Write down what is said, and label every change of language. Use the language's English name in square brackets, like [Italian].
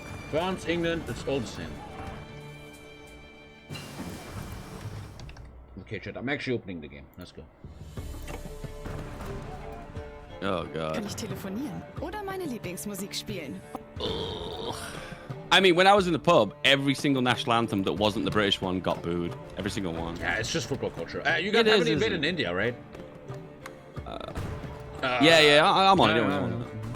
[English] France, England, it's all the same. Okay, chat, I'm actually opening the game. Let's go. Oh god. [German] Kann ich telefonieren oder meine Lieblingsmusik spielen? [English] I mean, when I was in the pub, every single national anthem that wasn't the British one got booed. Every single one. Yeah, it's just football culture. You got heavily invaded in India, right? Yeah, I'm on it.